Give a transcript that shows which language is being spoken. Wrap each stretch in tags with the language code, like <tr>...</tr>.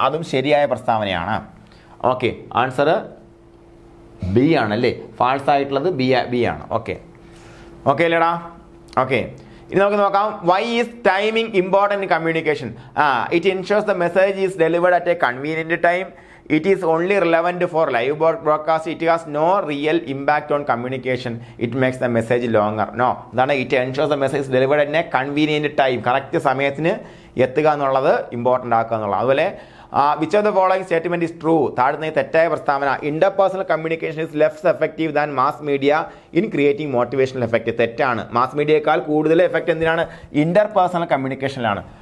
<ml>അതും ശരിയായ പ്രസ്താവനയാണ്. ഓക്കെ, ആൻസർ ബി ആണല്ലേ. ഫാൾസ് ആയിട്ടുള്ളത് ബി ആണ്. ഓക്കെ അല്ലേടാ. ഓക്കെ. ഇനി നമുക്ക് നോക്കാം.</ml> <en>Why is timing important in communication? It ensures the message is delivered at a convenient time. It is only relevant for live broadcast. It has no real impact on communication. It makes the message longer. No, that it ensures the message is delivered at a convenient time.</en> <ml>Correct സമയത്തിന് എത്തുക എന്നുള്ളത് important ആക്കുക എന്നുള്ളത്.</ml> <en>അതുപോലെ which of the following statement is true.</en> <ml>താഴ്ന്ന തെറ്റായ പ്രസ്താവന.</ml> <en>Interpersonal communication is less effective than mass media in creating motivational effect.</en> <ml>തെറ്റാണ്. മാസ് മീഡിയയേക്കാൾ കൂടുതൽ എഫക്റ്റ് എന്തിനാണ്? ഇന്റർപേഴ്സണൽ കമ്മ്യൂണിക്കേഷനിലാണ്.</ml>